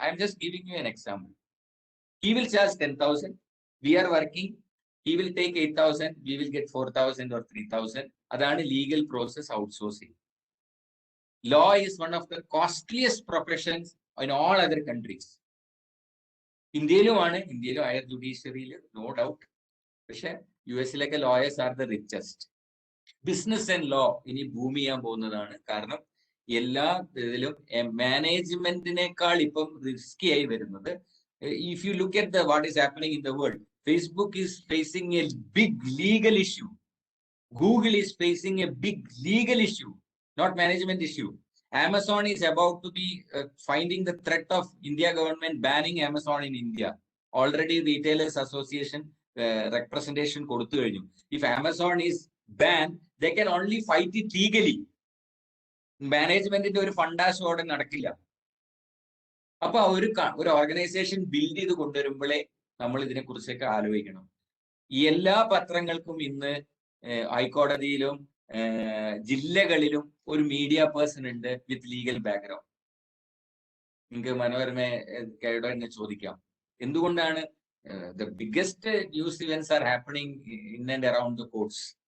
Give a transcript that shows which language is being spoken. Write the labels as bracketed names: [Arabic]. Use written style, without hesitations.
[English] I am just giving you an example. He will charge 10,000. We are working. He will take 8,000. We will get 4,000 or 3,000. അതാണ് legal process outsourcing. Law is one of the costliest professions in all other countries. [Malayalam] ഇന്ത്യയിലുമാണ്, ഇന്ത്യയിലും higher ജുഡീഷ്യറിയിൽ no doubt. പക്ഷെ US-ലൊക്കെ [English] Lawyers are the richest. [Malayalam] Business and law ഇനി boom ചെയ്യാൻ പോകുന്നതാണ്. കാരണം എല്ലാ ഇതിലും മാനേജ്മെന്റിനേക്കാൾ ഇപ്പം റിസ്കി ആയി വരുന്നത്. [English] If you look at what is happening in the world, Facebook is facing a big legal issue. Google is facing a big legal issue, not management issue. Amazon is about to be finding the threat of India government banning Amazon in India. [Malayalam] Already Retailers Association representation കൊടുത്തു കഴിഞ്ഞു. [English] If Amazon is banned, they can only fight it legally. [Malayalam] മാനേജ്മെന്റിന്റെ ഒരു ഫണ്ടാഷോടെ നടക്കില്ല. അപ്പൊ ഒരു organisation build ചെയ്ത് കൊണ്ടുവരുമ്പോഴേ നമ്മൾ ഇതിനെ കുറിച്ചൊക്കെ ആലോചിക്കണം. ഈ എല്ലാ പത്രങ്ങൾക്കും ഇന്ന് ഹൈക്കോടതിയിലും ജില്ലകളിലും ഒരു മീഡിയ പേഴ്സൺ ഉണ്ട് [English] With legal background. [Malayalam] നിങ്ങൾക്ക് മനോരമയോട് തന്നെ ചോദിക്കാം, എന്തുകൊണ്ടാണ് [English] the biggest news events are happening in and around the courts.